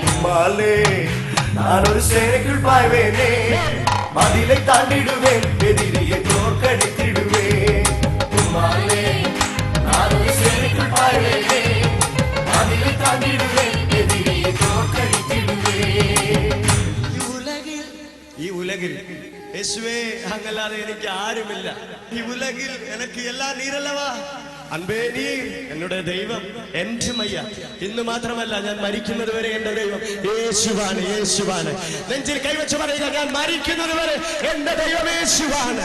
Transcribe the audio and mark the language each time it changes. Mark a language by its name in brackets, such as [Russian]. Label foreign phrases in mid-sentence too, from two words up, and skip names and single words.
[Tamil] மாலே நான் ஒரு சேனைக்குள் பாய்வேனே, மதிலை தாண்டிடுவேன், எதிரியை தோற்கடித்திடுவேன். மாலே நான் ஒரு சேனைக்குள் பாய்வேனே, மதிலை தாண்டிடுவேன், எதிரியை தோற்கடித்திடுவேன். [Malayalam] ഈ ഉലകിൽ യേശുവേ അങ്ങല്ലാതെ എനിക്ക് ആരുമില്ല. [Tamil] இவ் உலகில் எனக்கு எல்லாம் நீரல்லவா, அன்பே நீ என்னுடைய தெய்வம் என்றுமையா. [Malayalam] ഇന്ന് മാത്രമല്ല, ഞാൻ മരിക്കുന്നത് വരെ എന്റെ ദൈവം യേശുവാണ്, യേശുവാണ്. നെഞ്ചിൽ കൈവച്ച് പറയുക, ഞാൻ മരിക്കുന്നത് വരെ എന്റെ ദൈവം യേശുവാണ്.